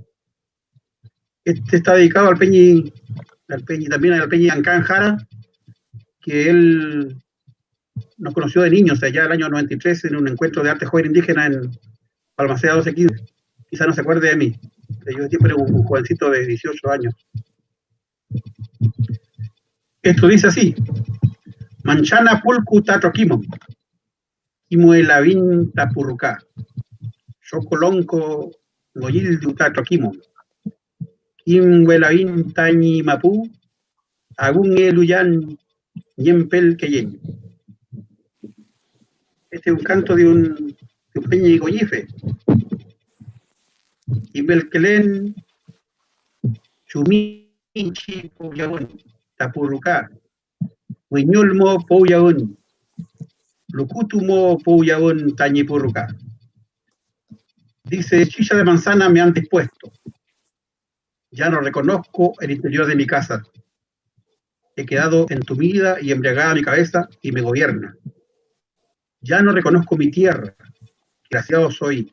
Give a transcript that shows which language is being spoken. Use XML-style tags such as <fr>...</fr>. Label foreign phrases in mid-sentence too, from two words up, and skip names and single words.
<es>Este está dedicado al Peñi, también al Peñi Ancán Jara, que él nos conoció de niños, allá el año 93, en un encuentro de arte joven indígena en Balmaceda 1215. Quizá no se acuerde de mí. Yo siempre era un jovencito de 18 años. Esto dice así:</es> <arn>Manchana pulcu tatroquimo, Imuelavin tapurrucá, Xocolonco goyildu tatroquimo, Imuelavin tañi mapú, Agun eluyan Yempel Keyen.</arn> <es>Este es un canto de un Peñi Goyife.</es> <arn>Y Belkelén, Chumichi Pouyagón, Tapurrucá, Huiñolmo Pouyagón, Lucutumo Pouyagón, Tañipurrucá.</arn> <es>Dice: chicha de manzana me han dispuesto. Ya no reconozco el interior de mi casa. He quedado entumida y embriagada mi cabeza y me gobierna. Ya no reconozco mi tierra, desgraciado soy.</es>